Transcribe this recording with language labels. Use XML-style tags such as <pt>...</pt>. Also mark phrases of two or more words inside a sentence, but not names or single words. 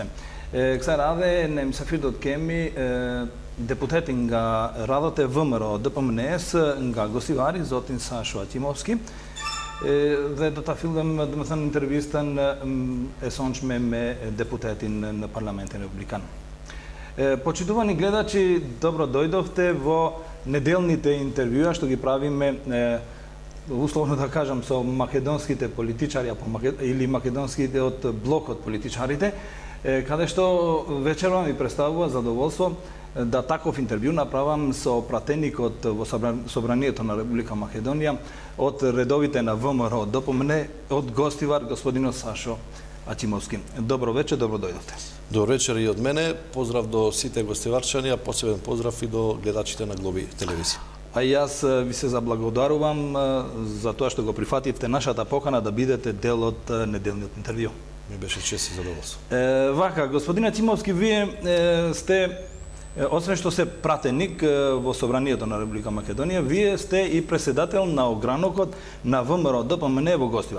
<sq>Kësaj radhe në misafir do të kemi deputetin nga radhët e VMRO DPMNE-s nga Gostivari, zotin Sasho Aqimovski, dhe do ta fillojmë domethënë intervistën e sonshme me deputetin në Parlamentin Republikan.</sq> <mk>Почитовани гледачи, добро дојдовте во неделните интервјуа што ги правиме условно да кажам со македонските политичари или македонските од блок од политичарите, када што вечер вам и претставува задоволство да таков интервју направам со пратеник од Собранието на Република Македонија, од редовите на ВМРО ДПМНЕ, од Гостивар, господино Сашо Aqimovski. Добро вечер, добро дојдовте. Добро вечер и од мене. Поздрав до сите гостиварчани, а посебен поздрав и до гледачите на Глоби телевизија. А јас ви се заблагодарувам за тоа што го прифативте нашата покана да бидете дел од неделниот интервју. Ми беше чест и задоволство. Вака, господин Аqimovski, вие сте, освен што сте пратеник во Собранието на Република Македонија, вие сте и преседател на огранокот на ВМРО ДПМНЕ во Гостивар.</mk>